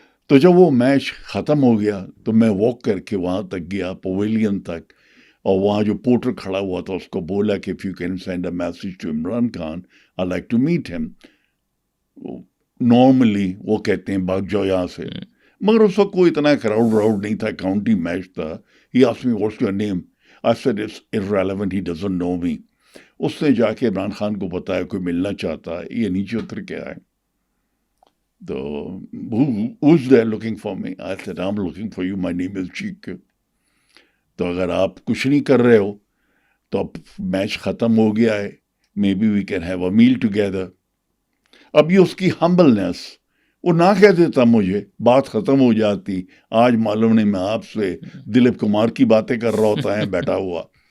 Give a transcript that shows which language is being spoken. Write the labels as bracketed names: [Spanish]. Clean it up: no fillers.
[Urdu] تو جب وہ میچ ختم ہو گیا تو میں واک کر کے وہاں تک گیا, پویلین تک, اور وہاں جو پورٹر کھڑا ہوا تھا اس کو بولا کہ [English] if you can send a message to Imran Khan, I'd like to meet him. [Urdu] Normally وہ کہتے ہیں بھاگ جاؤ یہاں سے, مگر اس وقت کوئی اتنا کراؤڈ نہیں تھا, کاؤنٹی میچ تھا. [English] He asked me what's your name. I said it's irrelevant, he doesn't know me. [Urdu] اس نے جا کے عمران خان کو بتایا کوئی ملنا چاہتا ہے, یہ نیچے اتر کے آئے. تو [English] who's there looking for me? I said I'm looking for you, my name is Cheek. [Urdu] تو اگر آپ کچھ نہیں کر رہے ہو تو اب میچ ختم ہو گیا ہے, [English] maybe we can have a meal together. [Urdu] اب یہ اس کی ہمبلنس, وہ نہ کہہ دیتا مجھے, بات ختم ہو جاتی. آج معلوم نہیں میں آپ سے دلیپ کمار کی باتیں کر رہا ہوتا ہے بیٹھا ہوا.